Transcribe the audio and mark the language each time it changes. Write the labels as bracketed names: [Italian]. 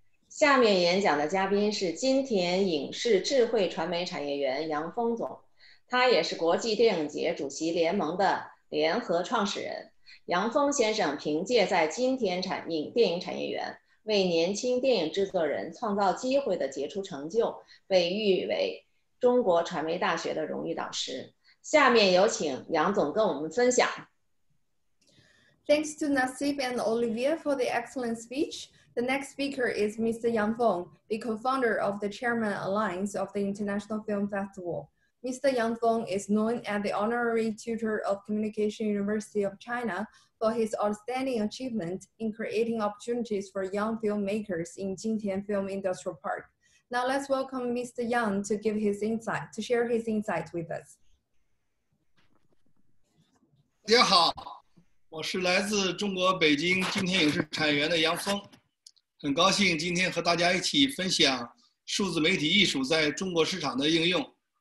[Chinese] 下面演讲的嘉宾是金田影视智慧传媒产业园杨峰总，他也是国际电影节主席联盟的联合创始人。杨峰先生凭借在金田电影产业园为年轻电影制作人创造机会的杰出成就，被誉为中国传媒大学的荣誉导师。下面有请杨总跟我们分享。 [English] Thanks to Nasib and Olivier for the excellent speech. The next speaker is Mr. Yang Feng, the co-founder of the Chairman Alliance of the International Film Festival. Mr. Yang Feng is known as the Honorary Tutor of Communication University of China for his outstanding achievement in creating opportunities for young filmmakers in Jintian Film Industrial Park. Now let's welcome Mr. Yang to share his insight with us. [Chinese] 大家好，我是来自中国北京金田影视产业园的杨峰，很高兴今天和大家一起分享数字媒体艺术在中国市场的应用。